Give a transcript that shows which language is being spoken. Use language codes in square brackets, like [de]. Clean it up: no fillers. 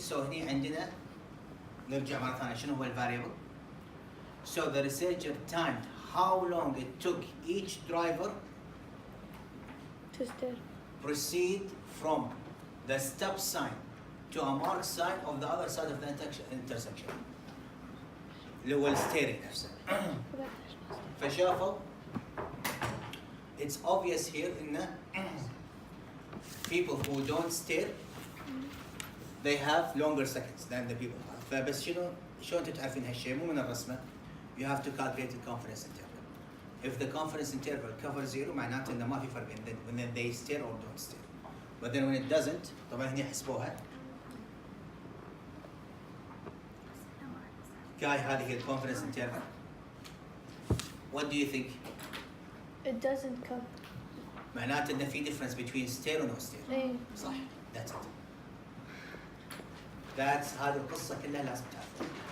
[ar] So هني عندنا نرجع مرة ثانية شنو هو الفاريبل. [en] So the researcher timed how long it took each driver to steer. proceed from the stop sign to a marked sign of the other side of the intersection. [ar] اللي هو الستيرنج نفسه. [en] فشافوا it's obvious here إن people who don't steer they have longer seconds than the people have. [ar] فبس شلون انتم تعرفين هالشيء؟ مو من الرسمة. [en] You have to calculate the confidence interval. If the confidence interval covers zero [ar] معناته إنه ما في فرق [en] when they steer or don't steer. But then when it doesn't [ar] طبعا هني حسبوها. كاي هذه هي confidence interval. [en] What do you think? It doesn't cover. [ar] معناته إنه في [en] difference between steer and no steer. [ar] إيه. صح. [en] That's it. That's [ar] هذه القصة كلها لازم تعرفها.